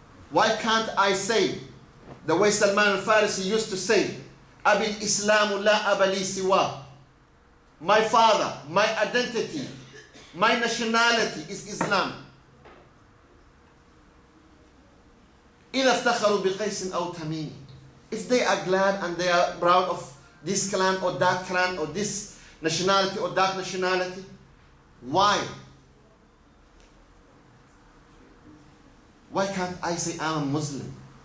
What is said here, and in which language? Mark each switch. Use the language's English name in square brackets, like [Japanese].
[English] Why can't I say the way Salman al-Farisi used to say, [Arabic] Abi Islamu la abali siwa. [English] My father, my identity, my nationality is Islam. [Arabic] إذا افتخروا بقيس أو تميم. [English] if they are glad and they are proud of this clan or that clan or this nationality or that nationality, why? Why can't I say I'm a Muslim?